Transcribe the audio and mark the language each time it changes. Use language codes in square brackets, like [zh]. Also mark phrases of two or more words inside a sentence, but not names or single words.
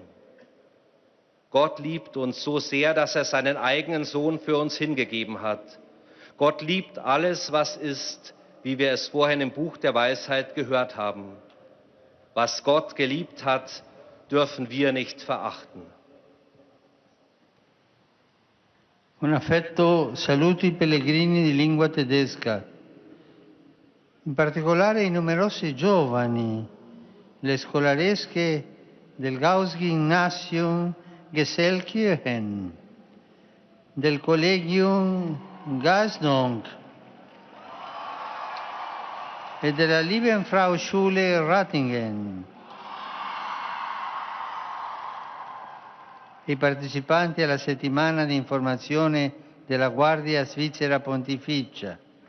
[de] Gott liebt uns so sehr, dass er seinen eigenen Sohn für uns hingegeben hat. Gott liebt alles, was ist, wie wir es vorhin im Buch der Weisheit gehört haben. Was Gott geliebt hat, dürfen wir nicht verachten. [it] Con affetto saluto i pellegrini di lingua tedesca. in particolare i numerosi giovani, le scolaresche del Gauss-Gymnasium Gesellkirchen, del Collegium Gasdong e della Liebenfrau-Schule Rattingen, i partecipanti alla settimana di informazione della Guardia Svizzera Pontificia.